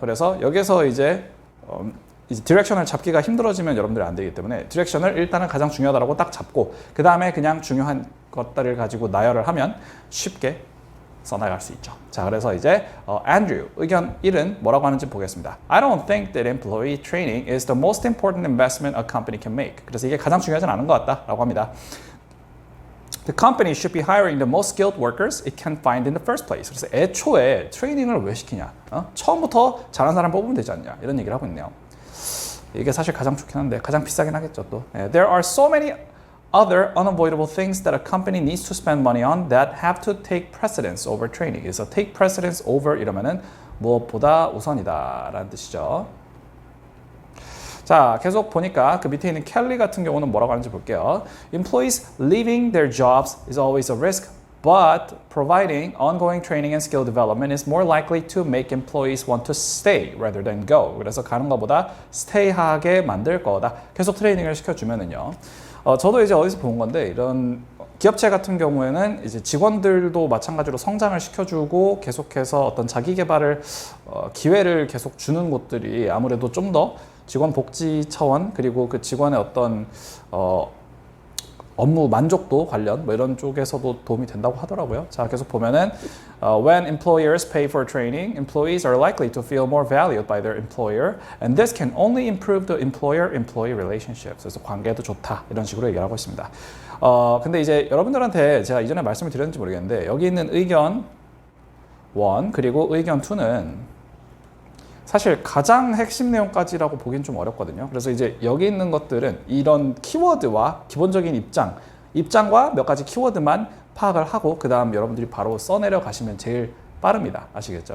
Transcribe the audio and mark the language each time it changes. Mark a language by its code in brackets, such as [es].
[ko] 그래서 여기서 이제 디렉션을 잡기가 힘들어지면 여러분들이 안 되기 때문에 디렉션을 일단은 가장 중요하다고 딱 잡고 그 다음에 그냥 중요한 것들을 가지고 나열을 하면 쉽게 써나갈 수 있죠. 자, 그래서 이제 Andrew 의견 1은 뭐라고 하는지 보겠습니다. [en] I don't think that employee training is the most important investment a company can make. [ko] 그래서 이게 가장 중요하진 않은 것 같다라고 합니다. [en] The company should be hiring the most skilled workers it can find in the first place. [ko] 그래서 애초에 트레이닝을 왜 시키냐? 처음부터 잘하는 사람 뽑으면 되지 않냐? 이런 얘기를 하고 있네요. 이게 사실 가장 좋긴 한데 가장 비싸긴 하겠죠 또. [en] There are so many other unavoidable things that a company needs to spend money on that have to take precedence over training. [ko] 그래서 [en] take precedence over [ko] 이러면은 무엇보다 우선이다라는 뜻이죠. 자, 계속 보니까 그 밑에 있는 켈리 같은 경우는 뭐라고 하는지 볼게요. [en] Employees leaving their jobs is always a risk, but providing ongoing training and skill development is more likely to make employees want to stay rather than go. [ko] 그래서 가는 것보다 stay하게 만들 거다. 계속 트레이닝을 시켜주면은요. 저도 이제 어디서 본 건데, 이런 기업체 같은 경우에는 이제 직원들도 마찬가지로 성장을 시켜주고 계속해서 어떤 자기 개발을 기회를 계속 주는 곳들이 아무래도 좀 더 직원 복지 차원 그리고 그 직원의 어떤 업무 만족도 관련 뭐 이런 쪽에서도 도움이 된다고 하더라고요. 자, 계속 보면은 [en] when employers pay for training, employees are likely to feel more valued by their employer, and this can only improve the employer-employee relationships. [ko] 그래서 관계도 좋다 이런 식으로 얘기를 하고 있습니다. 근데 이제 여러분들한테 제가 이전에 말씀을 드렸는지 모르겠는데 여기 있는 의견 1 그리고 의견 2는 사실 가장 핵심 내용까지라고 보기엔 좀 어렵거든요. 그래서 이제 여기 있는 것들은 이런 키워드와 기본적인 입장과 몇 가지 키워드만 파악을 하고 그 다음 여러분들이 바로 써내려 가시면 제일 빠릅니다. 아시겠죠?